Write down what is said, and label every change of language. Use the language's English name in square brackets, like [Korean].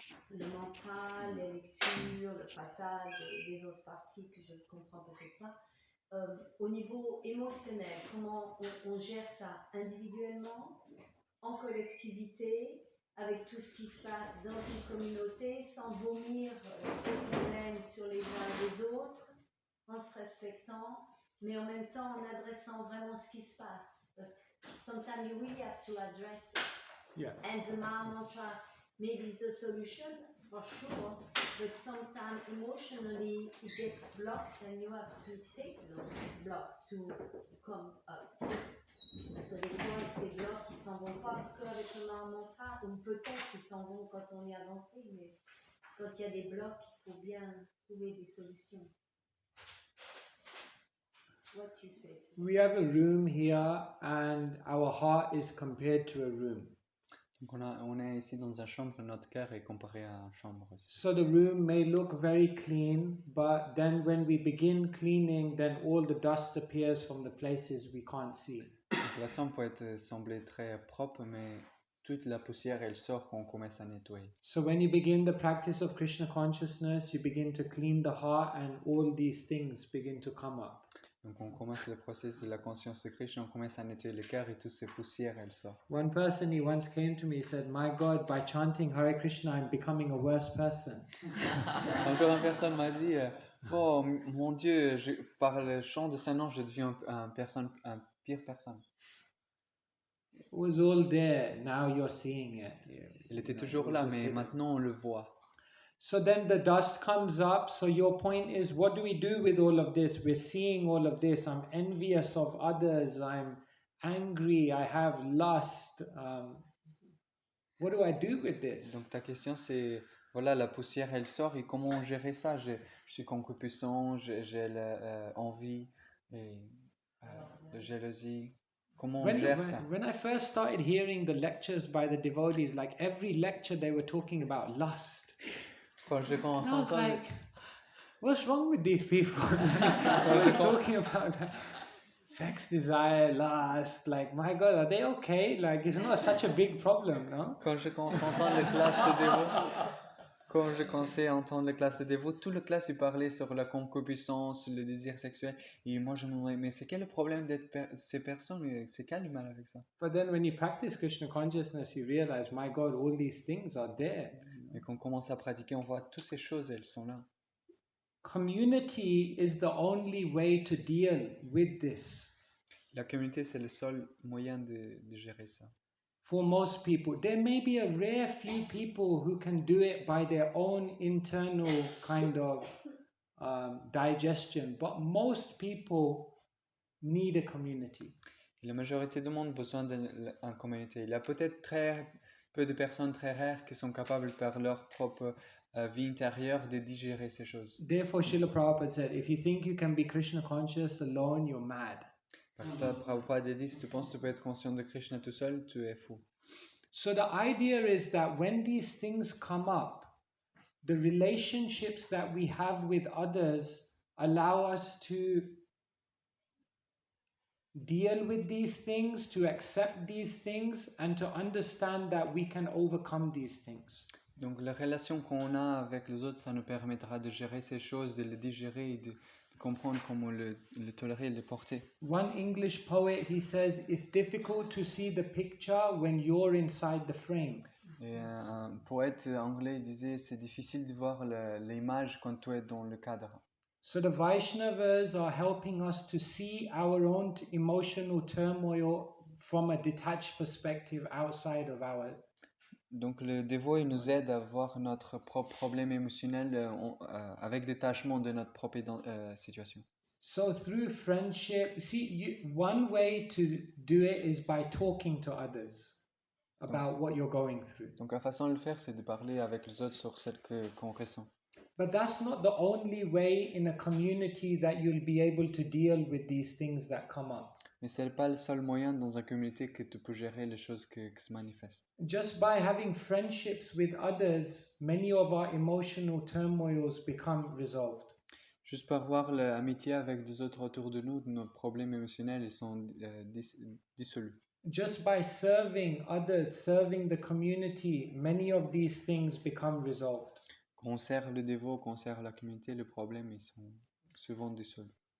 [French] le mantra, les lectures, le passage des autres parties que je ne comprends peut-être pas, au niveau émotionnel, comment on gère ça individuellement, en collectivité, avec tout ce qui se passe dans une communauté, sans vomir ses problèmes sur les uns et les autres, en se respectant, mais en même temps en adressant vraiment ce qui se passe. Parce que [English] sometimes you really have to address it. Yeah. And the Maha mantra maybe is the solution, for sure, but sometimes emotionally it gets blocked and you have to take the block to come up. [French] Parce que des fois, ces blocs, ils s'en vont pas qu'avec le Maha mantra, ou peut-être qu'ils s'en vont quand on est avancé, mais quand il y a des blocs, il faut bien trouver des solutions. [English] What you say? We have a room here and our heart is compared to a room. [French] Donc on est ici dans une chambre, notre cœur est comparé à une chambre aussi. [English] So the room may look very clean, but then when we begin cleaning, then all the dust appears from the places we can't see. [French] Donc la chambre peut sembler très propre, mais toute la poussière elle sort quand on commence à nettoyer. [English] So when you begin the practice of Krishna consciousness, you begin to clean the heart and all these things begin to come up. [French] Donc on commence le processus de la conscience de Krishna, on commence à nettoyer le cœur et toutes ces poussières elles sortent. [English] One person, he once came to me, he said, "My God, by chanting Hare Krishna, I'm becoming a worse person." [French] Un jour une personne m'a dit, oh mon Dieu, par le chant de Saint-Nom, je deviens une pire personne. [English] It was all there, now you're seeing it. [French] Il était toujours là, mais maintenant on le voit. [English] So then the dust comes up. So your point is, what do we do with all of this? We're seeing all of this. I'm envious of others. I'm angry. I have lust. What do I do with this? [French] Donc ta question c'est, voilà, la poussière elle sort et comment gérer ça? Je suis concupiscent, j'ai l'envie et de jalousie. Comment on gère ça? [English] When I first started hearing the lectures by the devotees, like every lecture they were talking about lust. [French] Quand je commence [English] I was [French] à [English] like, what's wrong with these people? I was talking about sex desire, lust. Like, my God, are they okay? Like, it's not such a big problem, no? [French] Quand je commence à entendre les classes de dévots, Quand j'ai commencé à entendre les classes de dévots, toute la classe il parlait sur la concupiscence, le désir sexuel. Et moi je me demandais, mais c'est quel le problème d'être ces personnes? C'est quel le mal avec ça? [English] But then when you practice Krishna consciousness, you realize, my God, all these things are there. [French] Et quand on commence à pratiquer, on voit toutes ces choses, elles sont là. [English] Community is the only way to deal with this. [French] La communauté, c'est le seul moyen de gérer ça. [English] For most people, there may be a rare few people who can do it by their own internal kind of digestion, but most people need a community. [French] Et la majorité du monde a besoin d'une communauté. Il y a peut-être très peu de personnes très rares qui sont capables par leur propre vie intérieure de digérer ces choses. [English] Therefore, Srila Prabhupada said, if you think you can be Krishna conscious alone, you're mad. [French] Par ça, Prabhupada a dit, si tu penses que tu peux être conscient de Krishna tout seul, tu es fou. [English] So the idea is that when these things come up, the relationships that we have with others allow us to deal with these things, to accept these things, and to understand that we can overcome these things. [French] Donc la relation qu'on a avec les autres, ça nous permettra de gérer ces choses, de les digérer et de comprendre comment le tolérer et le porter. [English] One English poet, he says, it's difficult to see the picture when you're inside the frame. [French] Et un poète anglais disait, c'est difficile de voir l'image quand tu es dans le cadre. [English] So the Vaishnavas are helping us to see our own emotional turmoil from a detached perspective outside of our. [French] Donc le dévot il nous aide à voir notre propre problème émotionnel avec détachement de notre propre situation. [English] So through friendship, see, one way to do it is by talking to others about what you're going through. [French] Donc la façon de le faire, c'est de parler avec les autres sur ce qu'on ressent. [English] But that's not the only way in a community that you'll be able to deal with these things that come up. [French] Mais ce n'est pas le seul moyen dans une communauté que tu peux gérer les choses qui se manifestent. [English] Just by having friendships with others, many of our emotional turmoils become resolved. [French] Juste par voir l'amitié avec des autres autour de nous, nos problèmes émotionnels ils sont dissolus. [English] Just by serving others, serving the community, many of these things become resolved. [French] Quand on sert le dévot, quand on sert la communauté, les problèmes ils sont souvent dissolus.